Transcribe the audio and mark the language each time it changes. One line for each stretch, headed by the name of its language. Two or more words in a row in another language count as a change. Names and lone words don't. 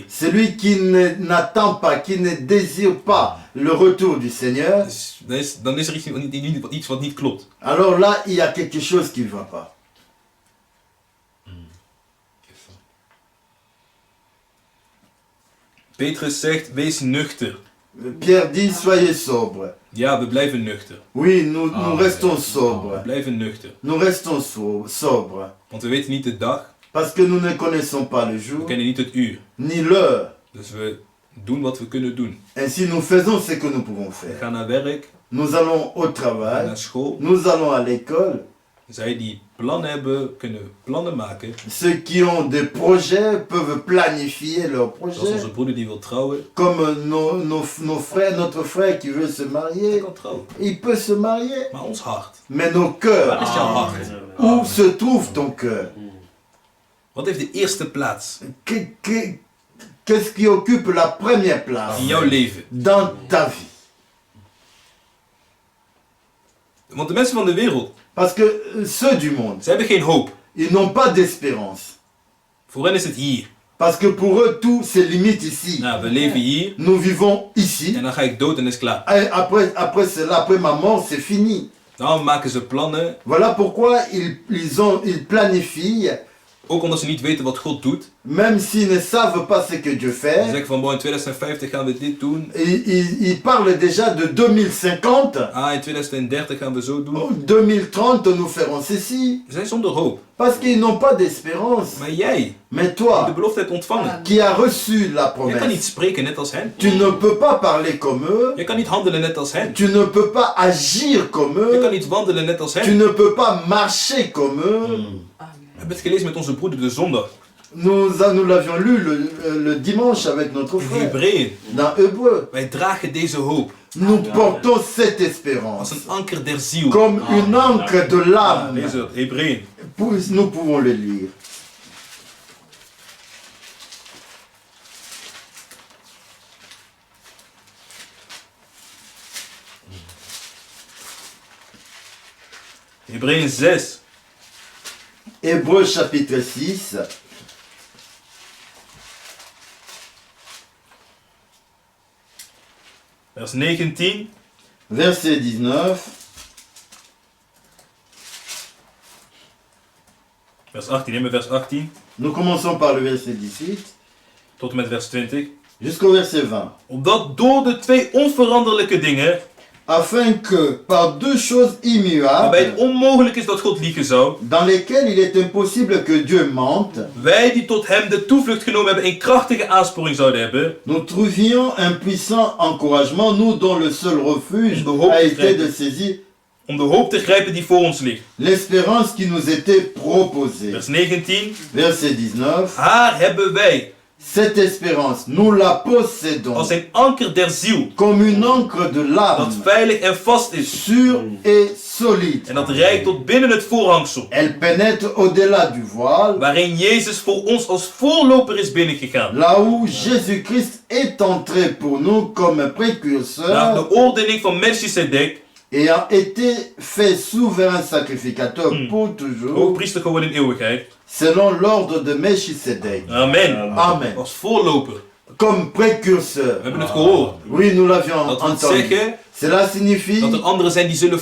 French: Celui qui n'attend pas, qui ne désire pas le retour du Seigneur,
Dutch: Dan is er iets wat niet klopt.
French: alors là, il y a quelque chose qui ne va pas.
Dutch: Petrus zegt, wees nuchter.
French: Pierre dit, soyez sobres.
Dutch: Ja, we blijven nuchter.
French: Oui, nous restons
Dutch: We
French: sobres.
Dutch: blijven nuchter.
French: Nous restons sobres.
Dutch: Want we weten niet de dag,
French: Parce que nous ne connaissons pas le
Dutch: we
French: jour,
Dutch: kennen niet het uur.
French: ni l'heure.
Dutch: Dus we doen wat we kunnen doen.
French: Ainsi, nous faisons ce que nous pouvons
Dutch: We
French: faire.
Dutch: gaan naar werk,
French: Nous allons au
Dutch: we gaan
French: travail,
Dutch: naar school.
French: nous allons à l'école.
Dutch: Zij die plannen hebben, kunnen plannen maken.
French: Ceux qui ont des projets peuvent planifier leurs
Dutch: Zoals
French: projets.
Dutch: onze broeder die wil trouwen,
French: Comme nos frères, notre frère qui veut se
Dutch: hij
French: marier,
Dutch: kan trouwen.
French: il peut se marier.
Dutch: Maar ons hart,
French: Mais nos
Dutch: waar
French: cœurs,
Dutch: is jouw hart?
French: où se trouve ton cœur?
Dutch: Wat heeft de eerste plaats
French: Qu'est-ce qui occupe la première place
Dutch: in jouw leven?
French: dans ta vie?
Dutch: Want de mensen van de wereld,
French: Parce que ceux du monde,
Dutch: ze hebben geen hoop.
French: ils n'ont pas d'espérance.
Dutch: Voor hen is het hier.
French: Parce que pour eux, tout se limite ici.
Dutch: Nou, we leven hier
French: Nous vivons ici.
Dutch: en dan ga ik dood en is klaar.
French: Et après cela, après ma mort, c'est fini.
Dutch: Daarom maken ze plannen,
French: Voilà pourquoi ils planifient,
Dutch: ook omdat ze niet weten wat God doet.
French: même s'ils ne savent pas ce que Dieu
Dutch: Ze
French: fait.
Dutch: zeggen van, bon, in 2050 gaan we dit doen.
French: Ils parlent déjà de 2050.
Dutch: Ah, in 2030 gaan we zo doen.
French: En 2030, nous ferons ceci.
Dutch: Ze zijn zonder hoop.
French: Parce qu'ils n'ont pas d'espérance.
Dutch: Maar jij,
French: Mais
Dutch: die de
French: toi,
Dutch: belofte hebt ontvangen,
French: qui as reçu la
Dutch: jij kan niet
French: promesse,
Dutch: spreken net als hen.
French: tu ne peux pas parler comme eux.
Dutch: Je kan niet handelen net als hen.
French: Tu ne peux pas agir comme
Dutch: Je kan
French: eux.
Dutch: niet wandelen net als
French: Tu
Dutch: hen.
French: ne peux pas marcher comme eux.
Dutch: We hebben het gelezen met onze broeder de zondag.
French: Nous l'avions lu le dimanche avec notre
Dutch: In
French: frère.
Dutch: Hebreeën.
French: Dans Hébreu,
Dutch: Wij dragen deze hoop
French: nous portons cette
Dutch: als
French: espérance
Dutch: een anker der ziel.
French: comme une encre de l'âme.
Dutch: Lees dat, Hebreeën.
French: Nous pouvons le lire.
Dutch: Hebreeën 6.
French: Hébreu chapitre 6,
Dutch: Vers 19.
French: verset 19.
Dutch: Vers 18. Neem maar vers 18.
French: Nous commençons par le verset 18
Dutch: Tot en met vers 20.
French: jusqu'au verset 20.
Dutch: Opdat door de twee onveranderlijke dingen,
French: Afin que par deux choses
Dutch: waarbij het
French: immuables,
Dutch: onmogelijk is dat God liegen zou,
French: dans lesquelles il est impossible que Dieu mente,
Dutch: wij die tot hem de toevlucht genomen hebben een krachtige aansporing zouden hebben,
French: nous trouvions un puissant encouragement, nous dont le seul refuge
Dutch: De hoop
French: a
Dutch: te
French: été
Dutch: grijpen.
French: de saisir
Dutch: om de hoop te grijpen die voor ons ligt.
French: l'espérance qui nous était proposée.
Dutch: Vers 19.
French: Verset 19.
Dutch: Haar hebben wij
French: Cette espérance, nous la possédons
Dutch: als een anker der ziel,
French: comme une encre de
Dutch: dat
French: l'âme,
Dutch: veilig en vast is
French: sûre et solide.
Dutch: en dat reikt tot binnen het voorhangsel,
French: Elle pénètre au-delà du voile,
Dutch: waarin Jezus voor ons als voorloper is binnengegaan.
French: là où Jésus-Christ est entré pour nous comme
Dutch: Naar
French: précurseur,
Dutch: de oordeling van Melchizedek,
French: ayant été fait souverain sacrificateur pour toujours,
Dutch: hoogpriester geworden in eeuwigheid.
French: selon l'ordre de Melchisedec. Amen. Amen.
Dutch: Als voorloper.
French: Comme précurseur.
Dutch: We hebben het gehoord.
French: Oui, nous l'avions
Dutch: Dat wil
French: entendu.
Dutch: zeggen
French: Cela signifie
Dutch: dat er anderen zijn die zullen